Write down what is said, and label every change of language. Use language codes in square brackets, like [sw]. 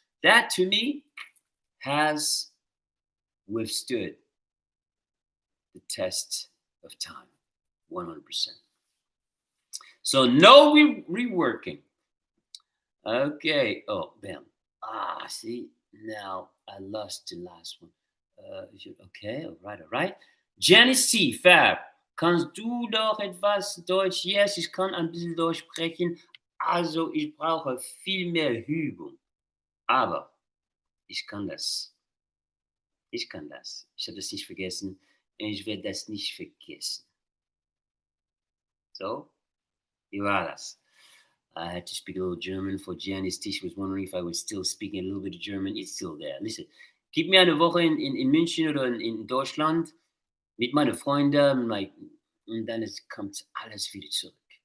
[en] That to me has withstood the test of time 100%. So no reworking. Okay. Oh, bam. See, now I lost the last one. Okay, all right. Janice C. [de] Fab, kannst du doch etwas Deutsch? Yes, ich kann ein bisschen Deutsch sprechen. Also, ich brauche viel mehr Übung. Aber ich kann das. Ich kann das. Ich habe das nicht vergessen. Und ich werde das nicht vergessen. So, wie war das? [en] I had to speak a little German for Janice T. She was wondering if I was still speaking a little bit of German. It's still there. [de] Listen, gib mir eine Woche in München oder in Deutschland mit meinen Freunden und dann kommt alles wieder zurück.